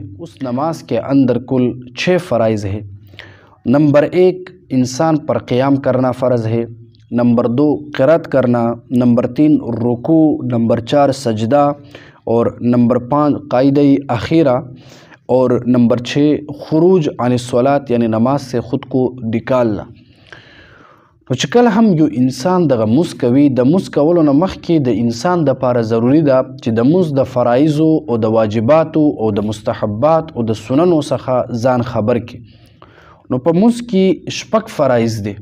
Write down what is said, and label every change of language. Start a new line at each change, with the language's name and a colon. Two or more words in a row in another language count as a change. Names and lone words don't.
Urdu: اس نماز کے اندر کل 6 فرائض ہے۔ نمبر 1 انسان پر قیام کرنا فرض ہے، نمبر 2 قرات کرنا، نمبر 3 رکوع، نمبر 4 سجدہ، اور نمبر 5 قاعدہ اخیرہ، اور نمبر 6
Arabic: خروج عن الصلاۃ
Urdu: یعنی نماز سے خود کو نکالنا۔
Pashto: نو چې کله هم یو انسان دغه مونځ کوي، د مونځ کولو نه مخکې د انسان دپاره ضروري ده چې د مونځ د فرایضو او د واجباتو او د مستحبات او د سننو څخه ځان خبر کړي۔ نو په مونځ کې 6 فرایض دي.